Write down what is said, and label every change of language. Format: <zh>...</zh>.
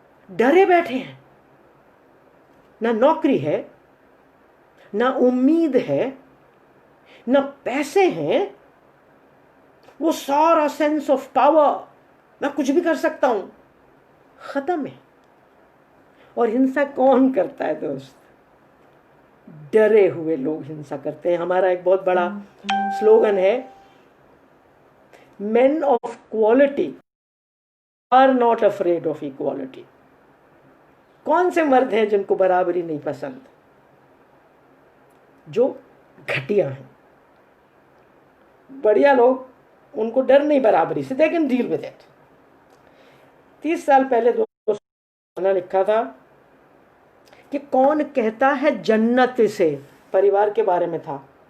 <hi>डरे बैठे हैं, ना नौकरी है, ना उम्मीद है, ना पैसे हैं। वो सारा सेंस ऑफ पावर, मैं कुछ भी कर सकता हूं, खत्म है। और हिंसा कौन करता है दोस्त? डरे हुए लोग हिंसा करते हैं। हमारा एक बहुत बड़ा स्लोगन है,</hi> <en>men of quality are not afraid of equality।</en> <hi>कौन से मर्द हैं जिनको बराबरी नहीं पसंद? जो घटिया हैं। बढ़िया लोग, उनको डर नहीं बराबरी से,</hi> <en>they can deal with it।</en> <hi>30 साल पहले दोस्तों लिखा था कि कौन कहता है जन्नत से, परिवार के बारे में था।</hi>